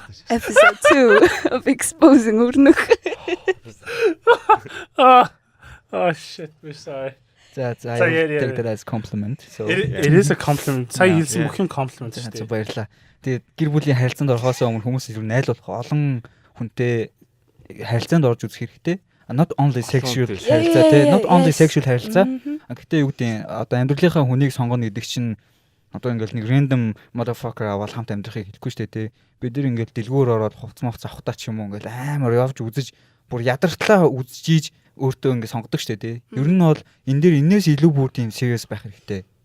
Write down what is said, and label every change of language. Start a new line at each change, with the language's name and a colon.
English: Episode 2 of exposing өрнөх. Oh shit, we're sorry. I take that as compliment. So It is a compliment.
Mongolian: Сая хэлсэн бүх юм комплимент шүү дээ. баярлаа. Тэгээд гэр бүлийн харилцаанд орохоос өмнө хүмүүс илүү найрлуулах олон хүнтэй харилцаанд орж үзэх хэрэгтэй.
English: Not only sexual харилцаа те, not only sexual харилцаа.
Mongolian: Гэхдээ юу гэдэг одоо амьдралынхаа хүнийг сонгоно гэдэг чинь одоо ингээл нэг
English: random motherfucker
Mongolian: аваад хамт амьдрахыг хэлэхгүй шүү дээ те. Бид нэр ингээл дэлгүүр ороод хувц мовц авахтаа ч юм уу ингээл амар явж үзэж бүр ядартлаа үзчихийж өөртөө ингээд сонгодог шүү дээ. Ер нь бол энэ дээр энэс илүү бүр тийм serious байх хэрэгтэй.